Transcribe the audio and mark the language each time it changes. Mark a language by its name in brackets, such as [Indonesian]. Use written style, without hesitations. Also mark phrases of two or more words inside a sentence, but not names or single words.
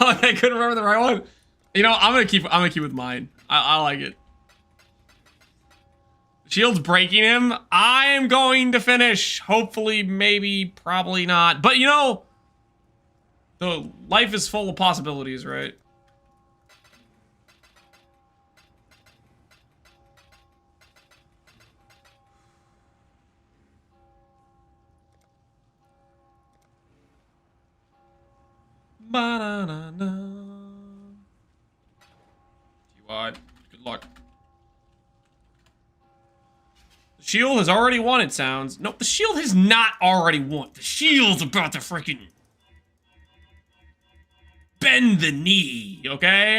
[English] I couldn't remember the right one. You know, I'm gonna keep with mine. I like it. Shield's breaking him. I am going to finish. Hopefully, maybe, probably not. But you know, the life is full of possibilities, right? Ba-na-na-na. What? Good luck. The shield has already won, it sounds. Nope, the shield has not already won. The shield's about to freaking bend the knee, okay?